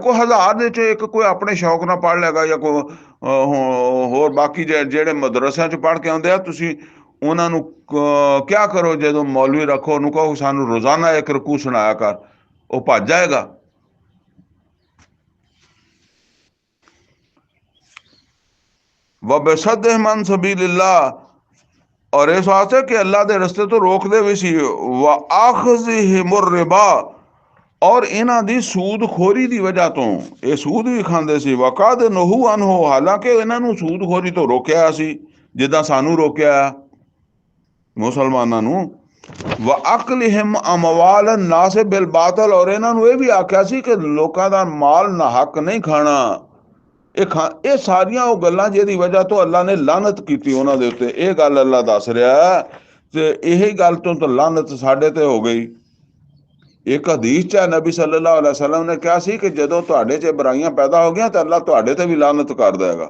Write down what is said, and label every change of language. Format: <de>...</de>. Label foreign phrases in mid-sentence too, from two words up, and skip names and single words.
<pa>ਕੋਈ 1000 ਦੇ ਚ ਇੱਕ ਕੋਈ ਆਪਣੇ ਸ਼ੌਕ ਨਾਲ ਪੜ੍ਹ ਲੇਗਾ, ਜਾਂ ਕੋਈ ਹੋਰ ਬਾਕੀ ਜਿਹੜੇ ਮਦਰਸਿਆਂ ਚ ਪੜ੍ਹ ਕੇ ਆਉਂਦੇ ਆ, ਤੁਸੀਂ ਉਹਨਾਂ ਨੂੰ ਕਿਆ ਕਰੋ, ਜਦੋਂ ਮੌਲਵੀ ਰੱਖੋ ਉਹਨੂੰ ਕਹੋ ਸਾਨੂੰ ਰੋਜ਼ਾਨਾ ਇੱਕ ਰਕੂ ਸੁਣਾਇਆ ਕਰ, ਉਹ ਭੱਜ ਜਾਏਗਾ।</pa> <ar>وبصدهم عن سبيل الله,</ar> <pa>ਔਰ ਇਸ ਵਾਸਤੇ ਕਿ ਅੱਲਾ ਦੇ ਰਸਤੇ ਤੋਂ ਰੋਕਦੇ ਵੀ ਸੀ।</pa> <ar>وأخذهم الربا,</ar> <pa>ਔਰ ਇਹਨਾਂ ਦੀ ਸੂਦਖੋਰੀ ਦੀ ਵਜ੍ਹਾ ਤੋਂ ਇਹ ਸੂਦ ਵੀ ਖਾਂਦੇ ਸੀ।</pa> <ar>وقد نهوا عنه,</ar> <pa>ਹਾਲਾਂਕਿ ਇਹਨਾਂ ਨੂੰ ਸੂਦਖੋਰੀ ਤੋਂ ਰੋਕਿਆ ਸੀ, ਜਿੱਦਾਂ ਸਾਨੂੰ ਰੋਕਿਆ ਮੁਸਲਮਾਨਾਂ ਨੂੰ।</pa> <ar>وأكلهم أموال الناس بالباطل,</ar> <pa>ਔਰ ਇਹਨਾਂ ਨੂੰ ਇਹ ਵੀ ਆਖਿਆ ਸੀ ਕਿ ਲੋਕਾਂ ਦਾ ਮਾਲ ਨਾ ਹੱਕ ਨਹੀਂ ਖਾਣਾ। ਇਹ ਸਾਰੀਆਂ ਉਹ ਗੱਲਾਂ ਜਿਹਦੀ ਵਜ੍ਹਾ ਤੋਂ ਅੱਲਾ ਨੇ ਲਾਨਤ ਕੀਤੀ ਉਹਨਾਂ ਦੇ ਉੱਤੇ। ਇਹ ਗੱਲ ਅੱਲਾ ਦੱਸ ਰਿਹਾ, ਤੇ ਇਹੀ ਗੱਲ ਤੋਂ ਤਾਂ ਲਾਨਤ ਸਾਡੇ ਤੇ ਹੋ ਗਈ। ਇੱਕ ਹਦੀਸ ਚ ਨਬੀ</pa> <ar>صلى الله عليه وسلم</ar> <pa>ਨੇ ਕਿਹਾ ਸੀ ਕਿ ਜਦੋਂ ਤੁਹਾਡੇ ਚ ਬੁਰਾਈਆਂ ਪੈਦਾ ਹੋ ਗਈਆਂ ਤਾਂ ਅੱਲਾ ਤੁਹਾਡੇ ਤੇ ਵੀ ਲਾਨਤ ਕਰ ਦੇਗਾ।</pa>